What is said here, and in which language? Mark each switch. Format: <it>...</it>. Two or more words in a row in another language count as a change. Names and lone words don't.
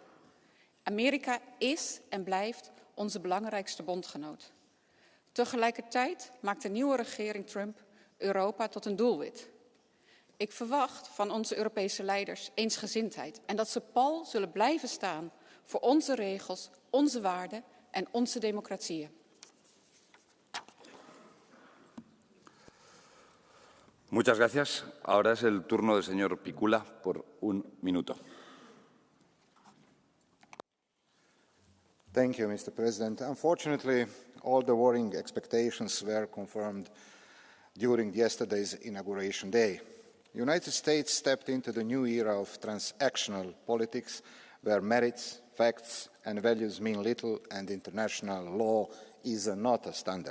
<nl>Amerika is en blijft onze belangrijkste bondgenoot. Tegelijkertijd maakt de nieuwe regering Trump Europa tot een doelwit. Ik verwacht van onze Europese leiders eensgezindheid en dat ze pal zullen blijven staan voor onze regels, onze waarden en onze democratieën.</nl> <es>Muchas gracias. Ahora es el turno del señor Picula por un minuto.</es> <en>Thank you, Mr. President. Unfortunately, all the worrying expectations were confirmed during yesterday's inauguration day. The United States stepped into the new era of transactional politics, where merits, facts, and values mean little, and international law is not a standard.</en>